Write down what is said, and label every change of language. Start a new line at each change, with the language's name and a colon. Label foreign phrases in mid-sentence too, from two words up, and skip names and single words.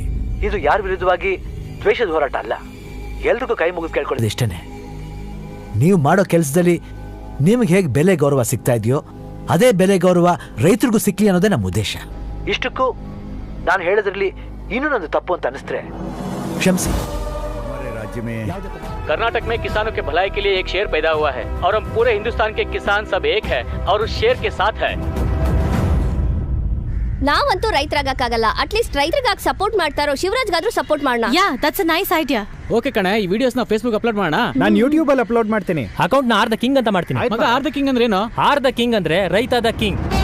Kannada: ಇದು ಯಾರ ವಿರುದ್ಧವಾಗಿ ದ್ವೇಷದ ಹೋರಾಟ ಅಲ್ಲ. ಎಲ್ರಿಗೂ ಕೈ ಮುಗಿದು ಕೇಳ್ಕೊಳ್ಳೋದು ಇಷ್ಟೇನೆ. ನೀವು ಮಾಡೋ ಕೆಲಸದಲ್ಲಿ ನಿಮ್ಗೆ ಹೇಗೆ ಬೆಲೆ ಗೌರವ ಸಿಗ್ತಾ ಇದೆಯೋ ಅದೇ ಬೆಲೆ ಗೌರವ ರೈತರಿಗೂ ಸಿಕ್ಲಿ ಅನ್ನೋದೇ ನಮ್ಮ ಉದ್ದೇಶ. ಇಷ್ಟಕ್ಕೂ ನಾನು ಹೇಳೋದ್ರಲ್ಲಿ ಇನ್ನೂ ನಂದು ತಪ್ಪು ಅಂತ ಅನಿಸ್ತ್ರೆ ಕ್ಷಮಿಸಿ.
Hindi: कर्नाटक में किसानों के भलाई के लिए एक शेर पैदा हुआ है और हम पूरे हिंदुस्तान के किसान सब एक है और उस शेर के साथ है.
Kannada: ನಾವಂತೂ ರೈತರಾಗಕ್ಕಾಗಲ್ಲ, ಅಟ್ಲೀಸ್ಟ್ ರೈತರಿಗಾಗಿ ಸಪೋರ್ಟ್ ಮಾಡ್ತಾ ಇರೋ ಶಿವರಾಜ್ಗಾದ್ರೂ ಸಪೋರ್ಟ್ ಮಾಡೋಣ.
English: Yeah, that's a nice idea.
Kannada: ಓಕೆ ಕಣೆ, ಈ ವಿಡಿಯೋಸ್ ನ ಫೇಸ್ಬುಕ್ ಅಪ್ಲೋಡ್ ಮಾಡೋಣ. ನಾನು ಯೂಟ್ಯೂಬ್ ಅಲ್ಲಿ ಅಪ್ಲೋಡ್ ಮಾಡ್ತೀನಿ. ಅಕೌಂಟ್ ನ ಆರ್ ದ ಕಿಂಗ್ ಅಂತ ಮಾಡ್ತೀನಿ. ಮಗ, ಆರ್ ದ ಕಿಂಗ್ ಅಂದ್ರೆ ಏನು? ಆರ್ ದ ಕಿಂಗ್ ಅಂದ್ರೆ ರೈತ ದ ಕಿಂಗ್.